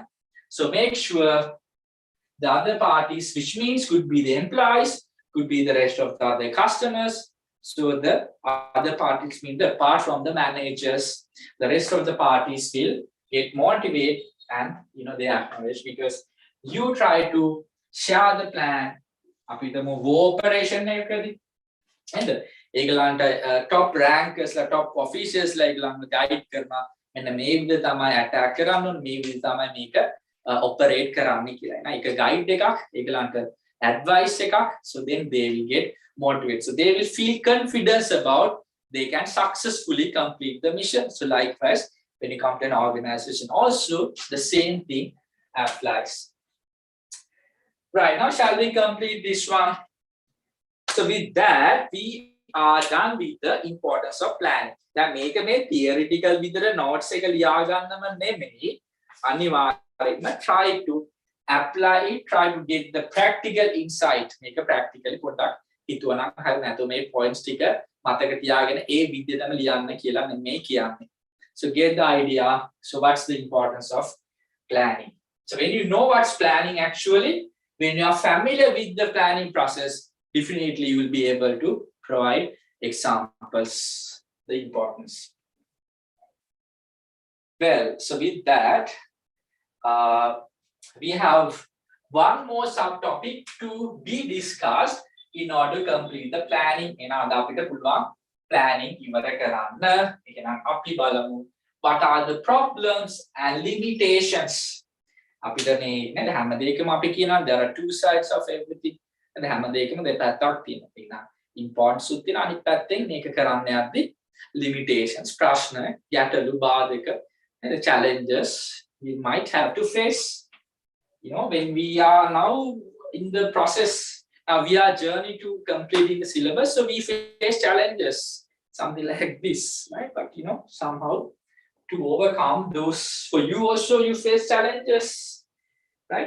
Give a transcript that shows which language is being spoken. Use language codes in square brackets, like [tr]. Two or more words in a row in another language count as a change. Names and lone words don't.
[en] So make sure the other parties, which means could be the employees, could be the rest of the other customers. So the other parties mean that apart from the managers, the rest of the parties will get motivated and they acknowledge, because you try to share the plan. [si] අපි තමු operation එකකදී and ඒගලන්ට [en] top rankers [si] ලා [en] top officials [si] ලා ඒගලන්ව guide කරනවා, මෙන්න මේ විදිහට තමයි attack කරන්න ඕනේ, මේ විදිහට තමයි මේක operate කරන්නේ කියලා. එහෙනම් ඒක guide එකක්, ඒගලන්ට advice එකක්. [en] So then they will get motivated. So they will feel confidence about they can successfully complete the mission. So likewise, when you come to an organization, also the same thing applies. Right, now shall we complete this one? So with that, we are done with the importance of planning. [si] දැන් මේක මේ theoretical විදිහට notes එක ලියා ගන්නම නෙමෙයි, අනිවාර්යයෙන්ම [en] try to apply it, try to get the practical insight. [si] මේක practically පොඩ්ඩක් හිතුවනම් හරි, නැත්නම් මේ points ටික මතක තියාගෙන ඒ විදිහටම ලියන්න කියලා මේ කියන්නේ. [en] So get the idea. So what's the importance of planning? So when you know what's planning actually, when you are familiar with the planning process, definitely you will be able to provide examples, the importance. Well, so with that, we have one more subtopic to be discussed in order to complete the planning. [si] එනවාද අපිට පුළුවන් planning ඉවර කරන්න. එහෙනම් අපි බලමු [en] what are the problems and limitations. [si] අපිට මේ නේද හැම දෙයකම අපි කියනවා [en] there are two sides of everything. [si] නේද හැම දෙයකම දෙපැත්තක් තියෙනවා. එහෙනම් importance උත් තියෙනවා, අනිත් පැත්තෙන් මේක කරන්න යද්දි limitations, ප්‍රශ්න, ගැටලු, බාධක, [en] and the challenges we might have to face. When we are now in the process, we are journey to completing the syllabus, so we face challenges, something like this, right? But somehow to overcome those, for you also you face challenges, right?